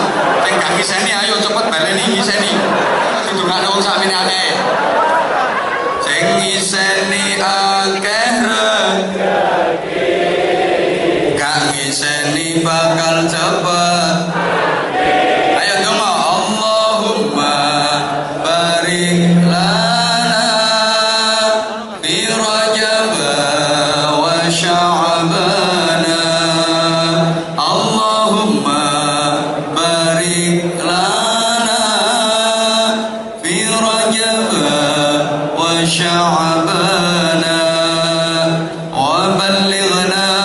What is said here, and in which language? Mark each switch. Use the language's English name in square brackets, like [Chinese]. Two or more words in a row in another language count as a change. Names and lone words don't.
[Javanese] Sing gak ngiseni ayo cepet baleni ngiseni. Didongakno wong sakmene akeh. Sing ngiseni akeh rezeki, gak ngiseni bakal cepet. Ayo dong [Arabic] اللهم بارك لنا في رجب وشعبان. اللهم بارك لنا في رجب وشعبان وبلغنا